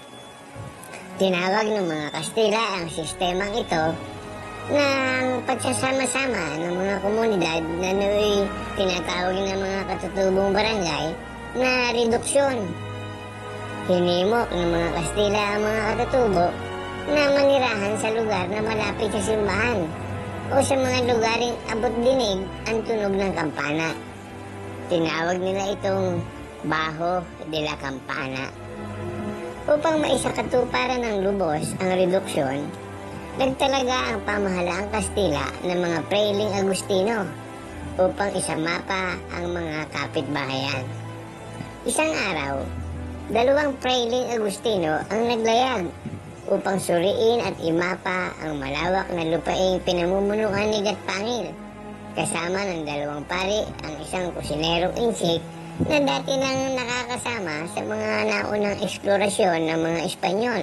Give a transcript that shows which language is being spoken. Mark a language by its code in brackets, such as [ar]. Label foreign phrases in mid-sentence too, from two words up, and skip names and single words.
[tl] Tinawag ng mga Kastila ang sistemang ito ng pagsasama-sama ng mga komunidad na nooy tinatawag ng mga katutubong barangay na reduksyon. Hinimok ng mga Kastila ang mga katutubo na manirahan sa lugar na malapit sa simbahan o sa mga lugaring abot dinig ang tunog ng kampana. Tinawag nila itong [es] Baho de la Campana. [tl] Upang maisakatuparan ng lubos ang reduksyon, nagtalaga ang pamahalaang Kastila ng mga Prailing Agustino upang isamapa ang mga kapitbahayan. Isang araw, dalawang Prailing Agustino ang naglayag upang suriin at imapa ang malawak na lupaing pinamumunuan ni Gatpangil, kasama ng dalawang pari ang isang kusinerong insik na dati nang nakakasama sa mga naunang eksplorasyon ng mga Espanyol.